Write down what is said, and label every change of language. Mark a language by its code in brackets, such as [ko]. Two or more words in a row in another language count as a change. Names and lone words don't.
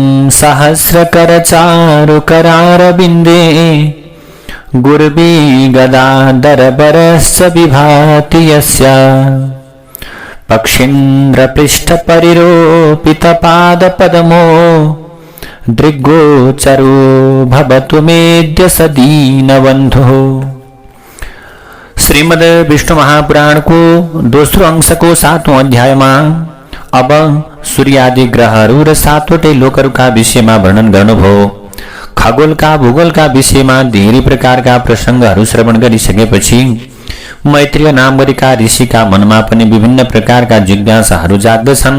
[sa] सहस्रकरचारुकरारविन्दे गुर्वी गदाधरबरश्च विभाति यस्य पक्षीन्द्रपृष्ठपरिरोपितपादपद्मो दृग्गोचरो भवतु मेद्य सदीनबन्धो। [ne] श्रीमद् विष्णु महापुराण को दोस्रो अंशको 7औं अध्यायमा अब सूर्यादि ग्रहहरू र 7वटै लोकहरूका विषयमा वर्णन गर्नुभयो। खगोलका भूगोलका विषयमा धेरै प्रकारका प्रसङ्गहरू श्रवण गरिसकेपछि मैत्रेय नाम गरेका ऋषिका मनमा पनि विभिन्न प्रकारका जिज्ञासाहरू जाग्दछन्।